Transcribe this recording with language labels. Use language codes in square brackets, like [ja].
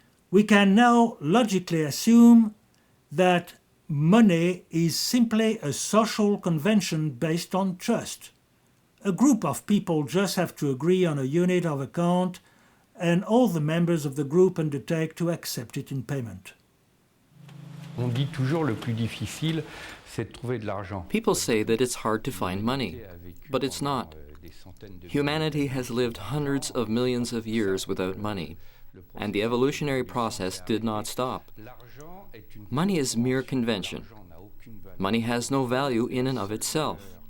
[en] We can now logically assume that money is simply a social convention based on trust. A group of people just have to agree on a unit of account, and all the members of the group undertake to accept it in payment. [fr] On dit toujours le plus difficile, c'est de trouver de l'argent. [en] People say that it's hard to find money, but it's not. Humanity has lived hundreds of millions of years without money, and the evolutionary process did not stop. Money is mere convention. Money has no value in and of itself.